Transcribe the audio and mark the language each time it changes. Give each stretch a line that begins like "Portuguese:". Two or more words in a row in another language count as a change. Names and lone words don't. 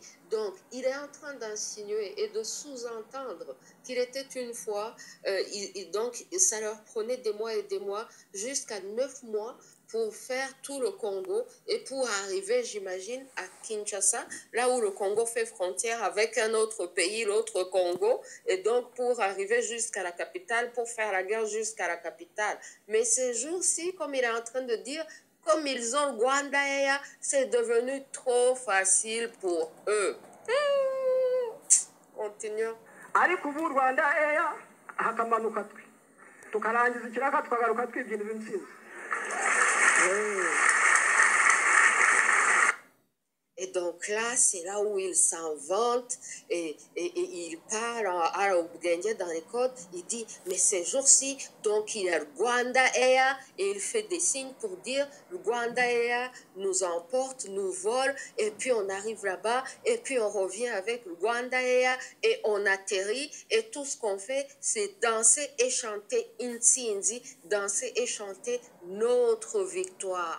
French: Donc, il est en train d'insinuer et de sous-entendre qu'il était une fois, donc ça leur prenait des mois et des mois, jusqu'à 9 mois, pour faire tout le Congo et pour arriver, j'imagine, à Kinshasa, là où le Congo fait frontière avec un autre pays, l'autre Congo, et donc pour arriver jusqu'à la capitale, pour faire la guerre jusqu'à la capitale. Mais ces jours-ci, comme il est en train de dire, comme ils ont le Rwanda Air, c'est devenu trop facile pour eux. Continuons.
Kinyarwanda: Ariko ubu Rwanda Air hakamanuka twe tukarangiza ikiraka tukagaruka twibyinira intsinzi.
French: Et donc là, c'est là où il s'en vante et il parle à Obgenge dans les codes. Il dit, mais ces jours-ci, donc il y a le Rwanda Air et il fait des signes pour dire, le Rwanda Air nous emporte, nous vole et puis on arrive là-bas et puis on revient avec le Rwanda Air et on atterrit et tout ce qu'on fait, c'est danser et chanter Intsinzi, danser et chanter notre victoire.